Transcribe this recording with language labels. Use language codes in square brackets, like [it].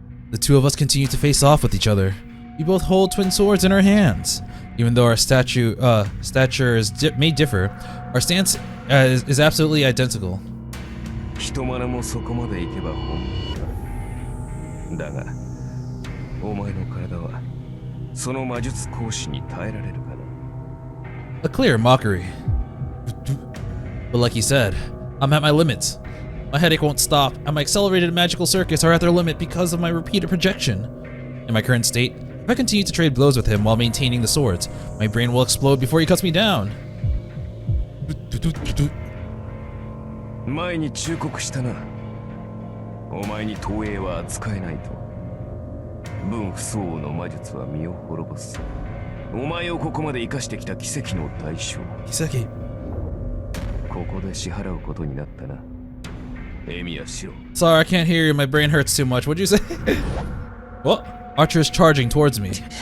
[en] The 2 of us continue to face off with each other. We both hold twin swords in our hands. Even though our stature may differ, our stance is absolutely identical. [ja] 人間もそこまで行けば本物だ。だが、お前の体はその魔術講師に耐えられるかな。 [en] A clear mockery. But like he said, I'm at my limits. My headache won't stop, and my accelerated magical circuits are at their limit because of my repeated projection. In my current state, if I continue to trade blows with him while maintaining the swords, my brain will explode before he cuts me down. [ja] 前に忠告したな。お前に投影は扱えないと。分不相応の魔術は身を滅ぼす。お前をここまで生かしてきた奇跡の代償。奇跡。ここで支払うことになったな。 Emiya Shirou. [en] Sorry, I can't hear you. My brain hurts too much. What'd you say? Well, Archer is charging towards me.